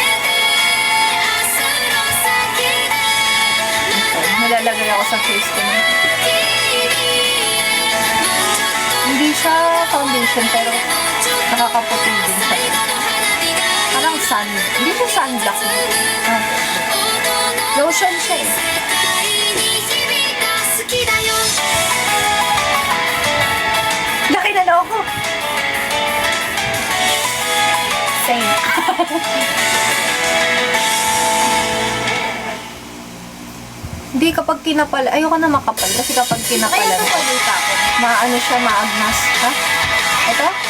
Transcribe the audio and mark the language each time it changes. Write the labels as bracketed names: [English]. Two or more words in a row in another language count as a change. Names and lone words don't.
[Filipino] Nalalagay ako sa face ko na. Hindi siya foundation pero nakakaputi din siya. Parang sun. Hindi siya sunblock. Lotion siya eh. [Japanese] 好きだよ [Filipino] Laki na loko. Same. Hindi, kapag kinapal, ayoko na makapal. Kasi kapag kinapal, Kaya ito pagkita ko. maano siya, maagnas. Ha? Ito?